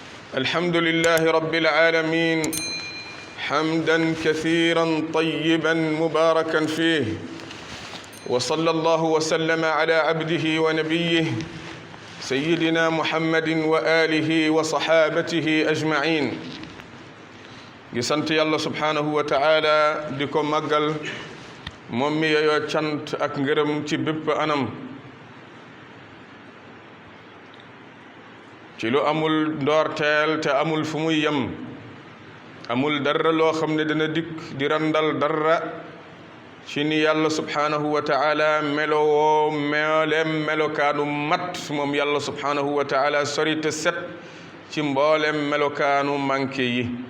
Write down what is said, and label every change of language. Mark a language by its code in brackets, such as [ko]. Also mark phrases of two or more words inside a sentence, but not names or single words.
[ar] الحمد لله رب العالمين حمدا كثيرا طيبا مباركا فيه، وصلى الله وسلم على عبده ونبيه سيدنا محمد وآله وصحابته أجمعين. [wo] sant yàlla [ar] سبحانه وتعالى [wo] di ko màggal moom mi yeyoo cant ak ngërëm ci bépp anam, ci lu amul ndoorteel te amul fu muy yem, amul dara loo xam ne dina dikk di randal dara ci ni yàlla [ar] سبحانه وتعالى [wo] melowoo melokaanu mat moom yàlla [ar] سبحانه وتعالى [wo] sori te set ci mboolem melokaanu manqué yi.